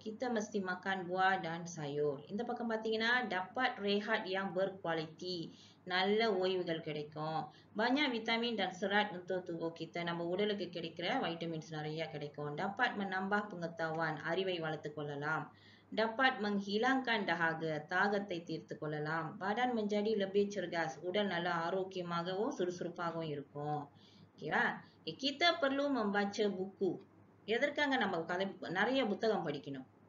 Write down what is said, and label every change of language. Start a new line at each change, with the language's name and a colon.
Malay: Kita mesti makan buah dan sayur.
Tamil: இந்த பக்கம் பார்த்தீங்கன்னா
Malay: dapat rehat yang berkualiti.
Tamil: நல்ல ஓய்வுகள் கிடைக்கும்.
Malay: banyak vitamin dan serat untuk tubuh kita.
Tamil: நம்ம உடலுக்கு கிடைக்கிற vitamins நிறைய கிடைக்கும்.
Malay: dapat menambah pengetahuan.
Tamil: அறிவை வளர்த்துக் கொள்ளலாம்.
Malay: dapat menghilangkan dahaga.
Tamil: தாகத்தை தீர்த்து கொள்ளலாம்.
Malay: badan menjadi lebih cergas.
Tamil: உடல் நல்லா ஆரோக்கியமாகவும் சுறுசுறுப்பாகவும் இருக்கும். ஓகேவா?
Malay: kita perlu membaca buku.
Tamil: எதற்காக நம்ம நிறைய புத்தகம் படிக்கணும்?